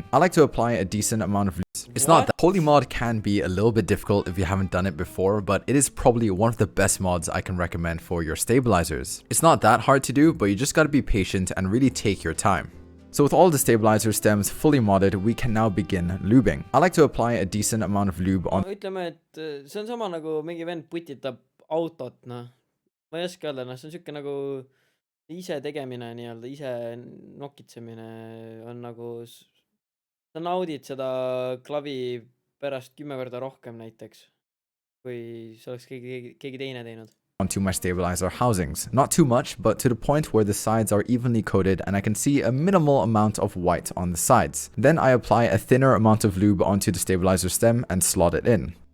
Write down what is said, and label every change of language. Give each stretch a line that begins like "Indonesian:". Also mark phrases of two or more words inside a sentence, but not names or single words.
English: I like to apply a decent amount of lube. It's not that holy mod can be a little bit difficult if you haven't done it before, but it is probably one of the best mods I can recommend for your stabilizers. It's not that hard to do, but you just gotta be patient and really take your time. So with all the stabilizer stems fully modded, we can now begin lubing. I like to apply a decent amount of lube on.
Estonian: Ütleme, et see on sama nagu mingi vend putitab autot, noh. Ma ei oska öelda, noh, see on siuke nagu ise tegemine, nii-öelda ise nokitsemine on nagu, sa naudid seda klavi pärast 10 korda rohkem näiteks, kui see oleks keegi teine teinud.
English: Onto my stabilizer housings. Not too much, but to the point where the sides are evenly coated and I can see a minimal amount of white on the sides. Then I apply a thinner amount of lube onto the stabilizer stem and slot it in.